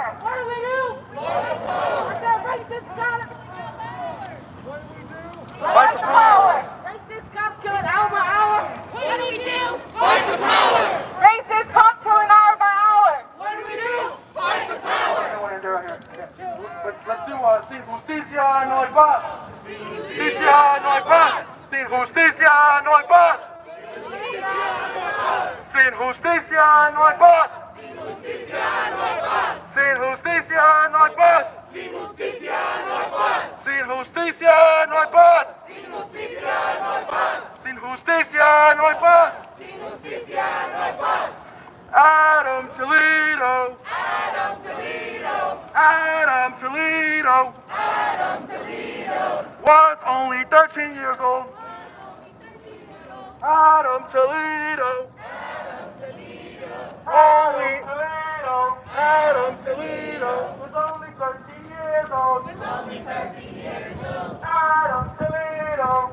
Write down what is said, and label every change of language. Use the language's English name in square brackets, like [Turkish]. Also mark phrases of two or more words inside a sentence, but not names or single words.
[English] What do we do? Fight the power. Racist cop. Fight the power. Racist cop killing hour by hour. What do we do? Fight the power. Racist cop killing hour by hour. What do we do? Fight the power. Let's do [Spanish] sin justicia no hay paz. Justicia no hay paz. Sin justicia no hay paz. Sin justicia no hay paz. Sin justicia no hay paz. Sin justicia no hay paz. Sin justicia no hay paz. Sin justicia no hay paz. Sin justicia no hay paz. Sin justicia no hay paz. Adam Toledo. Adam Toledo. Adam Toledo. [English] Adam Toledo. Was only 13 years old. Adam Toledo. Adam Toledo. Only Toledo. Adam Toledo. Was only 13 years old. Was only 13 years old. Adam Toledo.